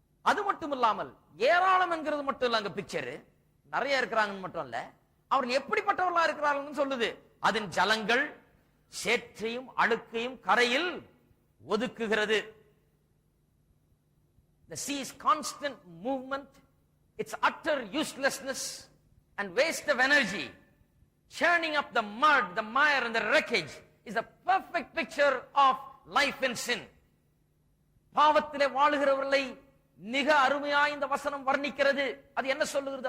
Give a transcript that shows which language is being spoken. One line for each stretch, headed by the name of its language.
Tamil: அது மட்டும் இல்லாமல் ஏராளம் என்கிறது மட்டும் இல்ல, அங்க பிக்சர் நிறைய இருக்கிறாங்கன்னு மட்டும் அல்ல, அவர்கள் எப்படிப்பட்டவர்களா இருக்கிறார்கள் சொல்லுது. அதன் ஜலங்கள் சேற்றையும் அழுக்கையும் கரையில் ஒதுக்குகிறது.
English: The sea's constant movement, its utter uselessness and waste of energy, churning up the mud, the mire and the wreckage is a perfect picture of life in sin.
Tamil: பாவத்திலே வாழுகிறவர்களை மிக அருமையாய் இந்த வசனம் வர்ணிக்கிறது. அது என்ன சொல்லுகிறது?